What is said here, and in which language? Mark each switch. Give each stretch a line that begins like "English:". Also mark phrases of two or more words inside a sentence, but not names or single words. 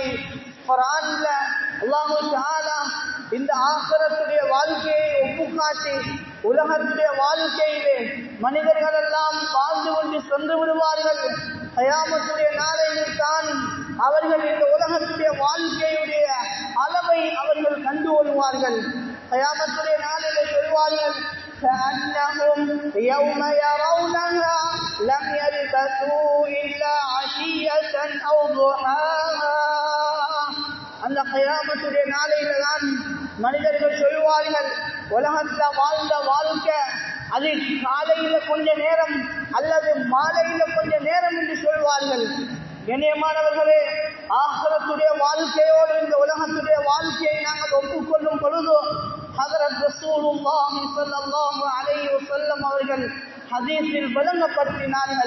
Tamil: குர்ஆன்ல அல்லாஹ் தஆலா இந்த ஆகிரத்துடைய வாழ்க்கையை ஒப்புக்காட்டி உலகத்துடைய வாழ்க்கையிலே மனிதர்கள் எல்லாம் வாழ்ந்து கொண்டு சென்று விடுவார்கள். கயாமத்துடைய நாளையில் தான் அவர்கள் இந்த உலகத்துடைய வாழ்க்கையுடைய அளவை அவர்கள் கண்டு கொள்வார்கள். கயாமத்துடைய நாளிலே சொல்வார்கள்,
Arabic: كأنهم يوم يرونها لم يلبثوا إلا عشية أو ضحاها.
Tamil: அந்த கயாமத்துடைய நாளையில தான் மனிதர்கள் சொல்வார்கள், உலகத்தில் வாழ்ந்த வாழ்க்கை அது காலையில கொஞ்ச நேரம் அல்லது மாலையில கொஞ்ச நேரம் என்று சொல்வார்கள். கண்ணியமானவர்களே, ஆகிரத்துடைய வாழ்க்கையோடு இந்த உலகத்துடைய வாழ்க்கையை நாங்கள் ஒப்புக்கொள்ளும் பொழுது ஹஜ்ரத்
Arabic: رسول الله صلى الله عليه وسلم
Tamil: அவர்கள் ஹதீஸில் விளங்கப்படுத்தினார்கள்.